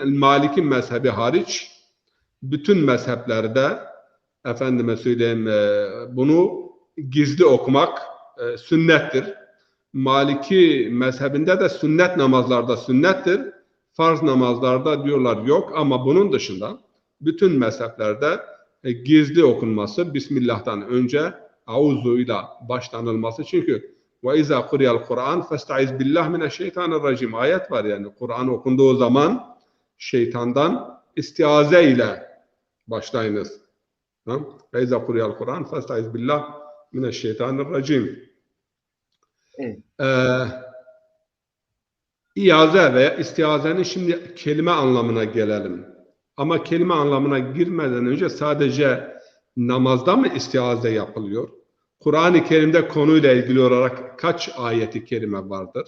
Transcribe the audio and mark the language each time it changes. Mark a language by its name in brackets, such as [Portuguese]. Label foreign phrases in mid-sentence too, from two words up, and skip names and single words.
[Turkish] Maliki mezhebi hariç bütün mezheplerde efendime söyleyeyim bunu gizli okumak sünnettir. Maliki mezhebinde de sünnet namazlarda sünnettir. Farz namazlarda diyorlar yok ama bunun dışında bütün mezheplerde gizli okunması, Bismillah'tan önce Auzuyla başlanılması. [Arabic] Çünkü وَاِذَا قُرِيَ الْقُرْآنِ فَاسْتَعِذْ بِاللّٰهِ مِنَ الشَّيْطَانِ الرَّجِيمِ [Turkish] ayet var yani. Kur'an okunduğu zaman şeytandan istiaze ile başlayınız. [Arabic] وَاِذَا قُرِيَ الْقُرْآنِ فَاسْتَعِذْ بِاللّٰهِ مِنَ الشَّيْطَانِ الرَّجِيمِ [Turkish] Evet. İaze veya istiazenin şimdi kelime anlamına gelelim. Ama kelime anlamına girmeden önce sadece namazda mı istiaze yapılıyor? Kur'an-ı Kerim'de konuyla ilgili olarak kaç ayeti kerime vardır?